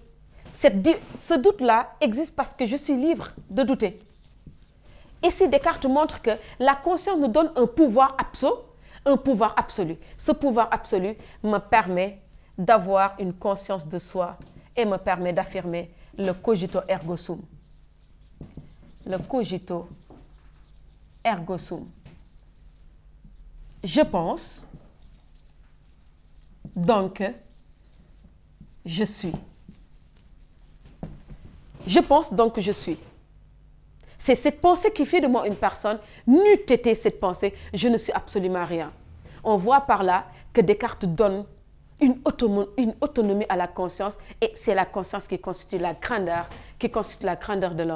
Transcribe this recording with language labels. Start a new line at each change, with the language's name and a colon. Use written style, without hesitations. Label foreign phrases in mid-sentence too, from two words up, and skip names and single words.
French: Ce doute-là existe parce que je suis libre de douter. Ici, Descartes montre que la conscience nous donne un pouvoir absolu. Ce pouvoir absolu me permet d'avoir une conscience de soi et me permet d'affirmer le
Latin: cogito ergo sum. Le cogito ergo sum.
French: Je pense, donc je suis. Je pense, donc je suis. C'est cette pensée qui fait de moi une personne. N'eût été cette pensée, je ne suis absolument rien. On voit par là que Descartes donne une autonomie à la conscience et c'est la conscience qui constitue la grandeur de l'homme.